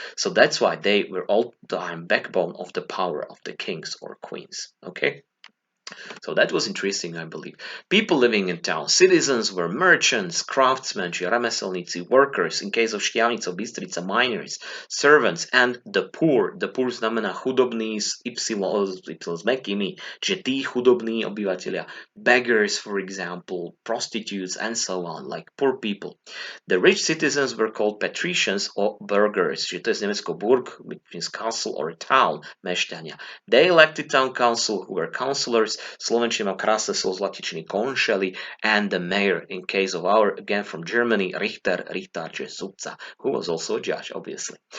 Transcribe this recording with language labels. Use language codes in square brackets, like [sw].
[en] So that's why they were all the time backbone of the power of the kings or queens. Okay. So that was interesting, I believe. People living in town. Citizens were merchants, craftsmen, remeselníci, workers, in case of Štiavnica, Bystrica, miners, servants, and the poor. [sk] The poor znamená chudobní s mäkkými, že tí chudobní obyvateľia. [en] Beggars, for example, prostitutes, and so on, like poor people. The rich citizens were called patricians or burghers, [sk] že to je z Nemecko [en] burg, which means castle or town, mešťania. They elected town council, who were councillors. [sk] Slovenčina krásne slovo z latičiny konšeli, [en] and the mayor, in case of our, again from Germany, Richter, [sk] či sudca, [en] who was also a judge, obviously.